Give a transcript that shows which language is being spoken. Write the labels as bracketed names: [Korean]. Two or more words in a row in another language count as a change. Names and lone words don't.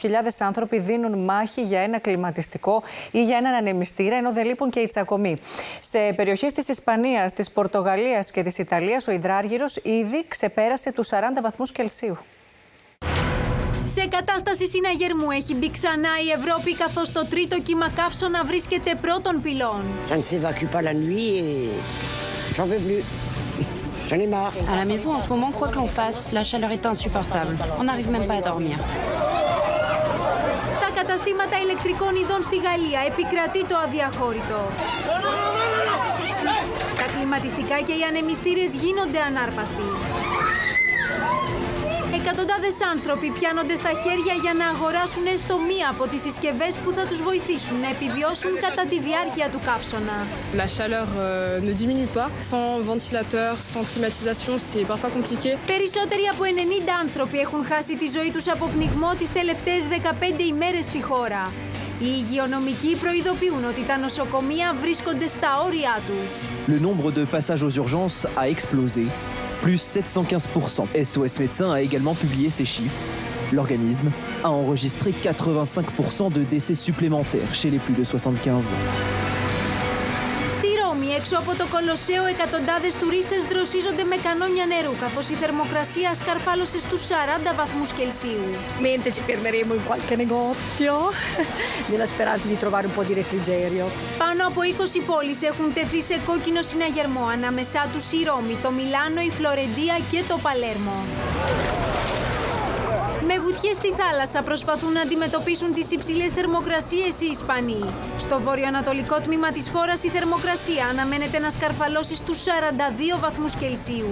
[Greek] Χιλιάδες άνθρωποι δίνουν μάχη για ένα κλιματιστικό ή για έναν ανεμιστήρα, ενώ δεν λείπουν και οι τσακωμοί. Σε περιοχές της Ισπανίας, της Πορτογαλίας και της Ιταλίας, ο υδράργυρος ήδη ξεπέρασε τους 40 βαθμούς Κελσίου. Σε κατάσταση συναγερμού έχει μπει ξανά η Ευρώπη, καθώς το τρίτο κύμα καύσωνα βρίσκεται πρώτων πυλών. [French] Ça ne s'évacue pas la nuit et j'en peux plus. J'en ai marre. À la maison, en ce moment, quoi que l'on fasse, la chaleur est insupportable. On n'arrive même pas à dormir. [Greek] Στα καταστήματα ηλεκτρικών ειδών στη Γαλλία επικρατεί το αδιαχώρητο. Τα κλιματιστικά και οι ανεμιστήρες γίνονται ανάρπαστοι. Εκατοντάδες άνθρωποι πιάνονται στα χέρια για να αγοράσουν έστω μία από τις συσκευές που θα τους βοηθήσουν να επιβιώσουν κατά τη διάρκεια του καύσωνα. [French] La chaleur ne diminue pas. Sans ventilateur, sans climatisation, c'est parfois compliqué. [Greek] Περισσότεροι από 90 άνθρωποι έχουν χάσει τη ζωή τους από πνιγμό τις τελευταίες 15 ημέρες στη χώρα. Οι υγειονομικοί προειδοποιούν ότι τα νοσοκομεία βρίσκονται στα όρια τους. [French] Le nombre de passages aux urgences a explosé. Plus 715%. SOS Médecins a également publié ces chiffres. L'organisme a enregistré 85% de décès supplémentaires chez les plus de 75 ans. [Greek] Στη Ρώμη Έξω από το Κολοσσέο, εκατοντάδες τουρίστες δροσίζονται με κανόνια νερού, καθώς η θερμοκρασία σκαρφάλωσε στους 40 βαθμούς Κελσίου. [Italian] Mentre ci fermeremo in qualche negozio, nella speranza di trovare un po' di refrigerio. [Greek] Πάνω από 20 πόλεις έχουν τεθεί σε κόκκινο συναγερμό, ανάμεσά τους η Ρώμη, το Μιλάνο, η Φλωρεντία και το Παλέρμο. Με βουτιές στη θάλασσα προσπαθούν να αντιμετωπίσουν τις υψηλές θερμοκρασίες οι Ισπανοί. Στο βορειοανατολικό τμήμα της χώρας η θερμοκρασία αναμένεται να σκαρφαλώσει στους 42 βαθμούς Κελσίου.